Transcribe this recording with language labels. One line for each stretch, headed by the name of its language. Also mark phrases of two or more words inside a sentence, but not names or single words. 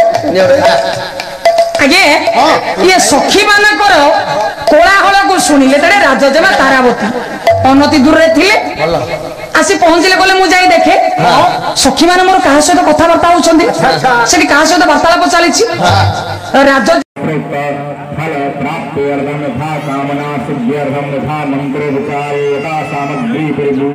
Odia: ଆଜ୍ଞା ଇଏ ସଖୀ ମାନଙ୍କର କୋଳାହଳକୁ ଶୁଣିଲେ ତେଣେ ରାଜଜେମା ତାରାବତୀ ଅନତି ଦୂରରେ ଥିଲେ ଆସି ପହଞ୍ଚିଲେ କହିଲେ ମୁଁ ଯାଇ ଦେଖେ ସଖୀ ମାନେ ମୋର କାହା ସହିତ କଥାବାର୍ତ୍ତା ହଉଛନ୍ତି ସେଠି କାହା ସହିତ ବାର୍ତ୍ତାଳାପ ଚାଲିଛି। ରାଜ
Sanskrit: फल प्राप्त्यर्थम यथा कामना सिद्ध्यर्थम यथा मंत्रोपचार यथा सामग्री